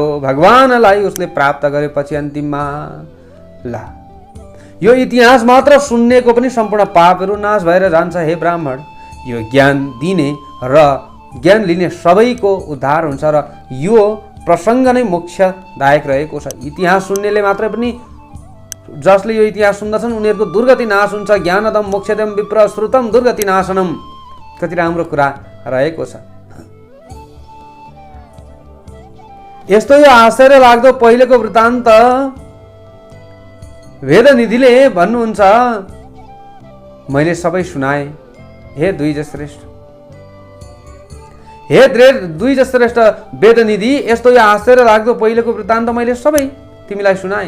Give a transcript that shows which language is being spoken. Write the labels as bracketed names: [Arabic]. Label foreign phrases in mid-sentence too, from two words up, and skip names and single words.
[Nepali] भगवानलाई उसले प्राप्त गरेपछि अन्तिममा ल यो इतिहास मात्र सुन्नेको पनि सम्पूर्ण पापहरू नाश भएर जान्छ। हे ब्राह्मण, यो ज्ञान दिने र ज्ञान लिने सबैको उद्धार हुन्छ र यो प्रसङ्ग नै मोक्षदायक रहेको छ। इतिहास सुन्नेले मात्रै पनि, जसले यो इतिहास सुन्दछन् उनीहरूको दुर्गति नाश हुन्छ। [Sanskrit] ज्ञानदम मोक्षदम विप्र श्रुतम दुर्गति नाशनम। [Nepali] कति राम्रो कुरा रहेको छ। यस्तो यो आश्चर्य लाग्दो पहिलेको वृत्तान्त वेदनिधिले भन्नुहुन्छ, मैले सबै सुनाएँ। हे द्विजश्रेष्ठ, हे द्विजश्रेष्ठ वेदनिधि, यस्तो यो आश्चर्य लाग्दो पहिलेको वृत्तान्त मैले सबै तिमीलाई सुनाएँ।